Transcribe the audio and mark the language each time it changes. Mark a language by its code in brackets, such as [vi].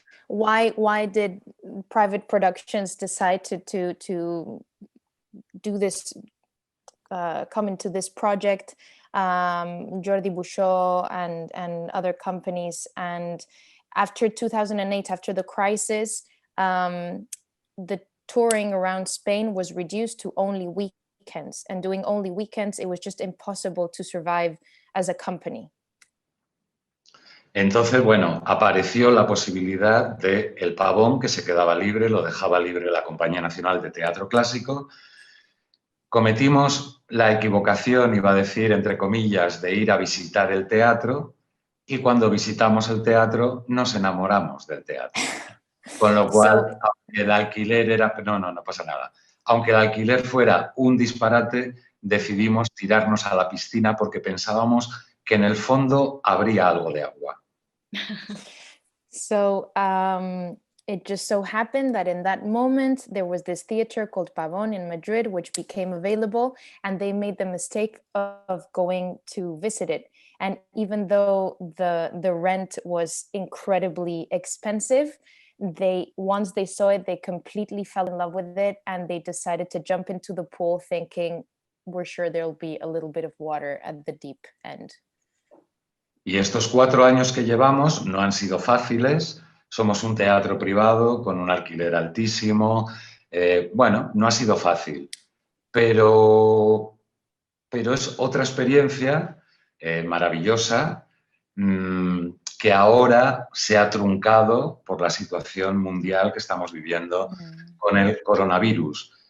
[en] why did private productions decide to do this, come into this project, Jordi Bouchot and other companies? And after 2008, after the crisis, the touring around Spain was reduced to only weekends, and doing only weekends, it was just impossible to survive as a company. [es] Entonces, bueno, apareció la posibilidad de El Pavón, que se quedaba libre, lo dejaba libre la Compañía Nacional de Teatro Clásico. Cometimos la equivocación, iba a decir, entre comillas, de ir a visitar el teatro, y cuando visitamos el teatro nos enamoramos del teatro. Con lo cual, aunque el alquiler era... No pasa nada. Aunque el alquiler fuera un disparate, decidimos tirarnos a la piscina porque pensábamos que en el fondo habría algo de agua. [en] So it just so happened that in that moment there was this theater called Pavón in Madrid, which became available, and they made the mistake of going to visit it. And even though the rent was incredibly expensive, once they saw it, they completely fell in love with it, and they decided to jump into the pool thinking, we're sure there'll be a little bit of water at the deep end. [es] Y estos 4 años que llevamos no han sido fáciles. Somos un teatro privado con un alquiler altísimo. Bueno, no ha sido fácil, pero es otra experiencia maravillosa que ahora se ha truncado por la situación mundial que estamos viviendo con el coronavirus.